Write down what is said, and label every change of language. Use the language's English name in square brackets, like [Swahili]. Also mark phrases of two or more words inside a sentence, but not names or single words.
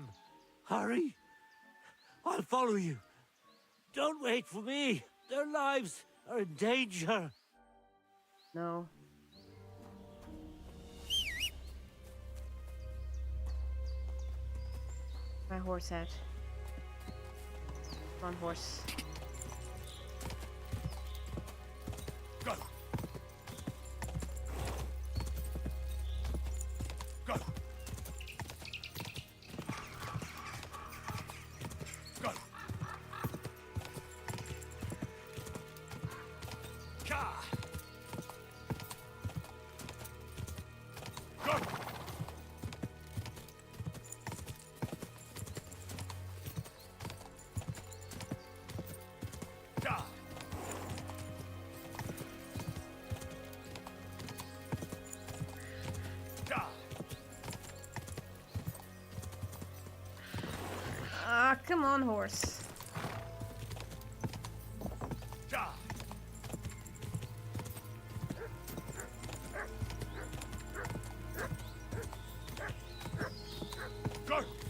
[English] Hurry. I'll follow you. Don't wait for me. Their lives are in danger. No. My horse hat. Come on, horse. Go. Go. Go. Ka. Go. Ka. Ka. Ah, come on, horse. Ka. Go.